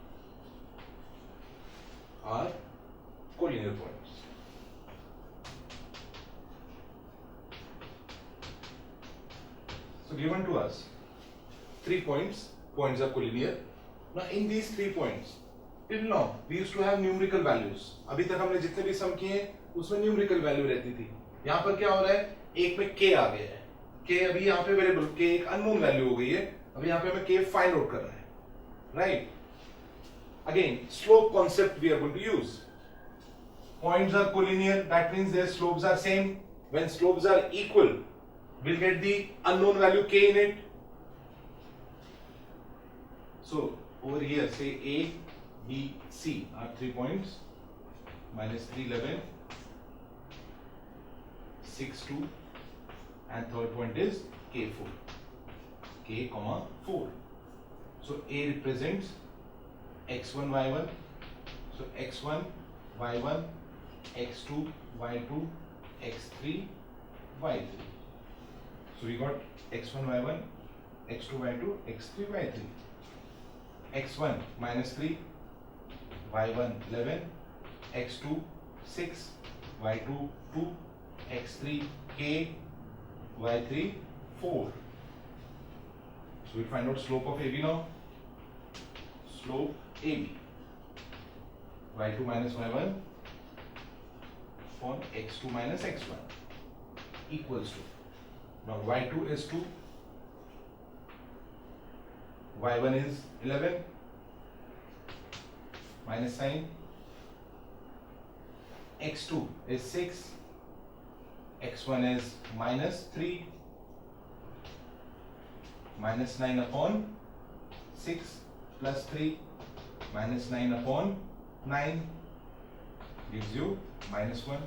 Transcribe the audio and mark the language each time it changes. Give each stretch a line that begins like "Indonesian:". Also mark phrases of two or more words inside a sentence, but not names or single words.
English: Points. So given to us 3 points are collinear. Now in these 3 points, till now we used to have numerical values.
Hindi: अभी तक हमने जितने भी सम किए उसमें
English: numerical value
Hindi: रहती थी. यहाँ पर क्या हो रहा है, एक में k आ गया है. k अभी यहाँ पे वेरिएबल k एक
English: unknown value
Hindi: हो गई है. अभी यहाँ पे हमें k
English: find out
Hindi: करना है, राइट?
English: Again, slope concept we are going to use. Points are collinear, that means their slopes are same. When slopes are equal, we'll get the unknown value k in it. So over here, say A, B, C are 3 points. Minus 311, 6, 2, and third point is k4. K, 4. So A represents x1, y1. So x1, y1, x2, y2, x3, y3. So we got x1, y1, x2, y2, x3, y3. x1 minus 3, y1 11, x2 6, y2 2, x3 k, y3 4. So we find out slope of AB now. Slope AB, y2 minus y1 upon x2 minus x1 equals to, now y2 is 2, y1 is 11 minus sign, x2 is 6, x1 is minus 3, minus 9 upon 6 plus 3 minus 9 upon 9 gives you minus 1.